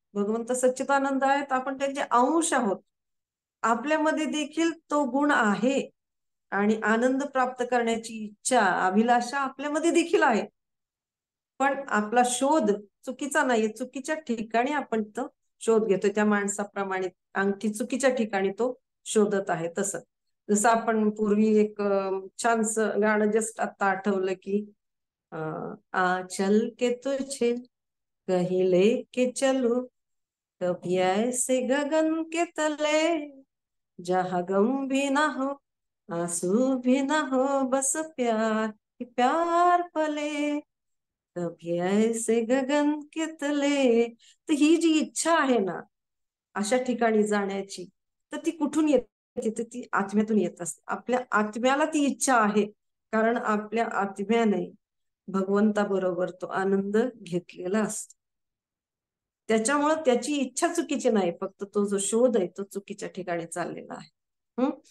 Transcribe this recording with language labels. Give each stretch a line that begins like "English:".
Marathi: भगवंत सच्चिदानंद आहेत, आपण त्यांचे अंश आहोत. आपल्यामध्ये देखील तो गुण आहे आणि आनंद प्राप्त करण्याची इच्छा, अभिलाषा आपल्यामध्ये देखील आहे. पण आपला शोध चुकीचा नाहीये. चुकीच्या ठिकाणी आपण तो शोध घेतोय. त्या माणसाप्रमाणे अंगठी चुकीच्या ठिकाणी तो शोधत आहे. तसं जसं आपण पूर्वी एक छानस गाणं जस्ट आता आठवलं की
Hindi: आ चल के तुझे कहीं लेके चलूं, कभी ऐसे गगन के तले, जहाँ गम भी ना हो, आंसू भी ना हो, बस प्यार ही प्यार पले, कभी ऐसे गगन के तले.
Marathi: तर ही जी इच्छा आहे ना अशा ठिकाणी जाण्याची, तर ती कुठून येते? तर ती आत्म्यातून येत असते. आपल्या आत्म्याला ती इच्छा आहे, कारण आपल्या आत्म्याने भगवंताबरोबर तो आनंद घेतलेला असतो. त्याच्यामुळं त्याची इच्छा चुकीची नाही, फक्त तो जो शोध आहे तो चुकीच्या ठिकाणी चाललेला आहे.